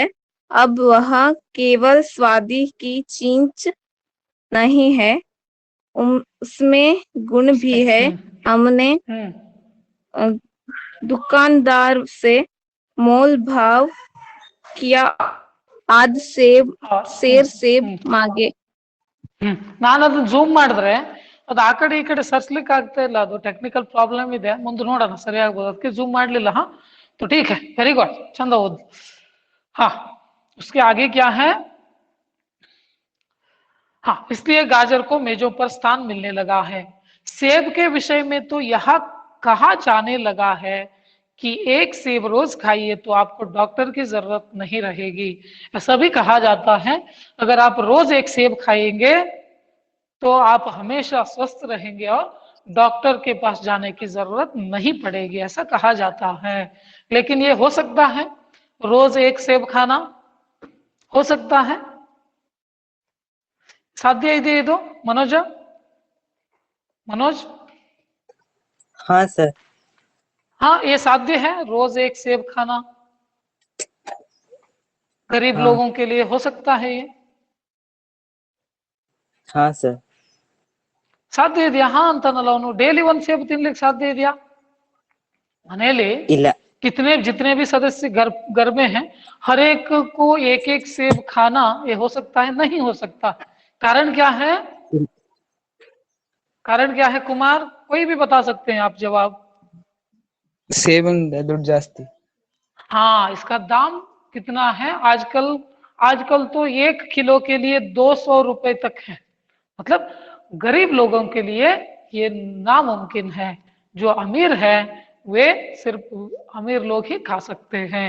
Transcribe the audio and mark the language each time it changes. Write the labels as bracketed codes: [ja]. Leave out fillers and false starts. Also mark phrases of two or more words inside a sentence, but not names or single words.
[hi] अब वह केवल स्वादी की चीज नहीं है, उसमें गुण भी है। हमने अ, दुकानदार से मोल भाव किया, आध सेब मांगे। [kn] ನಾನು ಅದನ್ನ ಜೂಮ್ ಮಾಡಿದ್ರೆ ಅದು ಆ ಕಡೆ ಈ ಕಡೆ ಸರ್ಸ್ಲಿಕ್ಕೆ ಆಗ್ತಾ ಇಲ್ಲ, ಅದು [en] technical problem [kn] ಇದೆ, ಮುಂದೆ ನೋಡೋಣ ಸರಿ ಆಗ್ಬೋದು, ಅದಕ್ಕೆ ಜೂम ಮಾಡ್ಲಿಲ್ಲ. [hi] हाँ तो ठीक है, [en] very good, [hi] चंदा ओद। हाँ, उसके आगे क्या है? हाँ, इसलिए गाजर को मेजों पर स्थान मिलने लगा है। सेब के विषय में तो यह कहा जाने लगा है कि एक सेब रोज खाइए तो आपको डॉक्टर की जरूरत नहीं रहेगी। ऐसा भी कहा जाता है, अगर आप रोज एक सेब खाएंगे तो आप हमेशा स्वस्थ रहेंगे और डॉक्टर के पास जाने की जरूरत नहीं पड़ेगी, ऐसा कहा जाता है। लेकिन ये हो सकता है? रोज एक सेब खाना हो सकता है? [kn] साध्य ಇದೆ ಇದು? [hi] मनोज? हाँ सर। हाँ, ये साध्य है, रोज एक सेब खाना गरीब हाँ लोगों के लिए हो सकता है ये। हाँ सर। [kn] ಸಾಧ್ಯ ಇದೆಯಾ? ಹಾ ಅಂತಾನಲ್ಲ ಅವನು, ಡೈಲಿ ಒಂದ್ ಸೇಬು ತಿನ್ಲಿಕ್ಕೆ ಸಾಧ್ಯ ಇದೆಯಾ? ಮನೆಯಲ್ಲಿ ಇಲ್ಲ [hi] कितने जितने भी सदस्य घर में हैं, हर एक को एक एक सेब खाना ये हो सकता है? नहीं हो सकता। कारण क्या है? [kn] ಇಲ್- [hi] कारण क्या है कुमार? कोई भी बता सकते हैं आप जवाब। [kn] ಸೇಬಿಂದ ದುಡ್ಡು ಜಾಸ್ತಿ। [hi] हाँ, इसका दाम कितना है आजकल? आजकल तो 1 किलो के लिए 200 रुपए तक है। मतलब गरीब लोगों के लिए ये नामुमकिन है। जो अमीर है वे सिर्फ अमीर लोग ही खा सकते हैं।